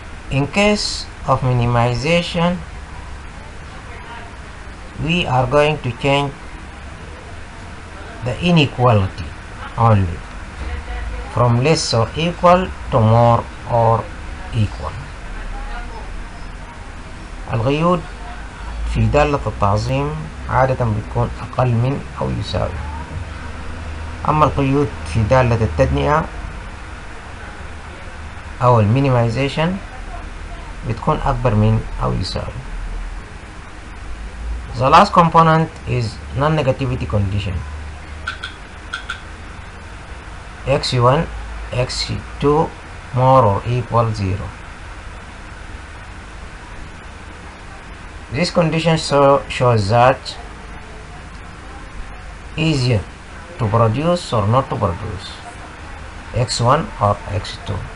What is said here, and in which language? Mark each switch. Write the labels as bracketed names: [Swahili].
[English] In case of minimization, we are going to change the inequality only from less or equal to more or equal. [Arabic] القيود في دالة التعظيم عادة بتكون أقل من أو يساوي، أما القيود في دالة التدنئة أو المينيمايزيشن بتكون أكبر من أو يساوي. [English] The last component is non-negativity condition. x1, x2 more or equal 0. This condition shows that easier to produce or not to produce x1 or x2.